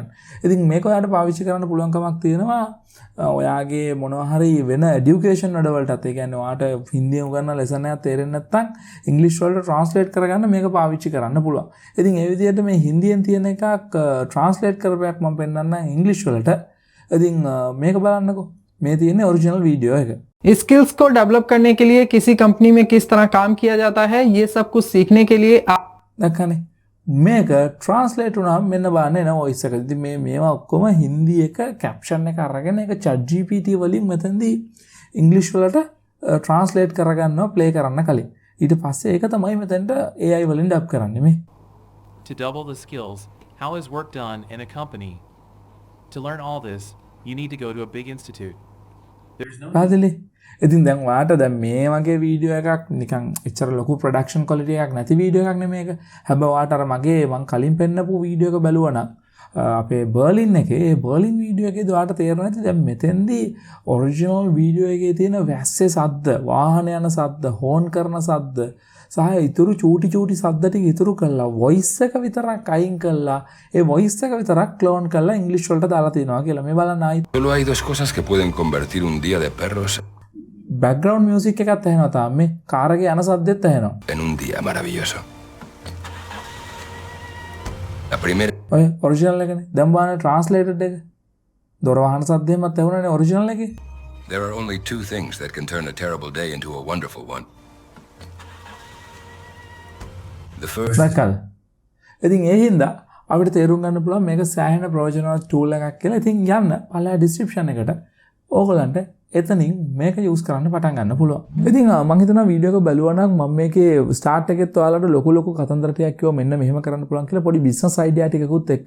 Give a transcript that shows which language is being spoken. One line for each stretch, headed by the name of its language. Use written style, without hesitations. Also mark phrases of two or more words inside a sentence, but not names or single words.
Sinhala: ඉතින් මේක ඔයාලට පාවිච්චි කරන්න පුළුවන්කමක් තියෙනවා ඔයාගේ මොනවා හරි වෙන education වැඩවලටත්. ඒ කියන්නේ ඔයාලට හින්දියෙන් උගන්වන lesson එකක් තේරෙන්නේ නැත්නම් ඉංග්‍රීසි වලට translate කරගන්න මේක පාවිච්චි කරන්න පුළුවන්. ඉතින් ඒ විදිහට මේ හින්දියෙන් තියෙන එකක් translate කරපයක් මම පෙන්නන්නම් ඉංග්‍රීසි වලට. ඉතින් මේක බලන්නකෝ. මේ තියෙන
English: original video
Sinhala: එක.
Hindi: इस स्किल्स को डेवलप करने के लिए किसी कंपनी में किस तरह काम किया जाता है ये सब कुछ सीखने के लिए
Sinhala: දැක්කනේ මේක translate වුණාම මෙන්න බලන්න එන voice එක. ඉතින් මේවා ඔක්කොම හින්දි එක caption එක අරගෙන ඒක chat GPT වලින් මෙතනදී ඉංග්‍රීසි වලට translate කරගන්නවා play කරන්න කලින්. ඊට පස්සේ ඒක තමයි මෙතනට AI වලින් ඩබ් කරන්නේ මේ.
English: To double the skills, how is work done in a company? To learn all this, you need to go to a big institute.
Sinhala: පැහැදිලි. ඉතින් දැන් ඔයාලට දැන් මේ වගේ වීඩියෝ එකක් නිකන් එච්චර ලොකු
English: production quality
Sinhala: එකක් නැති වීඩියෝ එකක් නෙමේක. හැබැයි ඔයාලට අර මගේ මං කලින් පෙන්නපු වීඩියෝ එක බැලුවා නම් අපේ බර්ලින් එකේ ඒ බර්ලින් වීඩියෝ එකේදී ඔයාලට තේරෙනවා ඇති දැන් මෙතෙන්දී
English: original video
Sinhala: එකේ තියෙන වැස්සේ සද්ද, වාහන යන සද්ද, හෝන් කරන සද්ද සහ ඊතුරු චූටි සද්ද ටික ඉතුරු කළා voice එක විතරක් අයින් කළා. ඒ voice එක විතරක් clone කරලා ඉංග්‍රීසි වලට දාලා තිනවා කියලා. මේ බලන්න ආයි.
Spanish: Solo hay dos cosas que pueden convertir un día de perros
English: background music
Sinhala: එකත් ඇහෙනවා තාම මේ කාර් එකේ යන සද්දෙත් ඇහෙනවා.
Spanish: en un día maravilloso. La primera
Sinhala: ඔය ඔරිජිනල් එකනේ. දැන් බලන්න translated එක. දොර වහන සද්දෙමත් ඇහුණානේ ඔරිජිනල් එකේ.
English: There are only two things that can turn a terrible day into a wonderful one. The first
Sinhala: දැක්කද? ඉතින් ඒ හින්දා අපිට තේරුම් ගන්න පුළුවන් මේක සෑහෙන ප්‍රයෝජනවත් tool එකක් කියලා. ඉතින් යන්න පළවෙනි description එකට ඕගලන්ට එතනින් මේක use කරන්න පටන් ගන්න පුළුවන්. ඉතින් මම හිතනවා වීඩියෝ එක බලුවා නම් මම මේකේ start එකෙත් ඔයාලට ලොකු කතන්දර ටිකක් කිව්වා මෙන්න මෙහෙම කරන්න පුළුවන් කියලා පොඩි
English: business idea
Sinhala: ටිකකුත් එක්ක.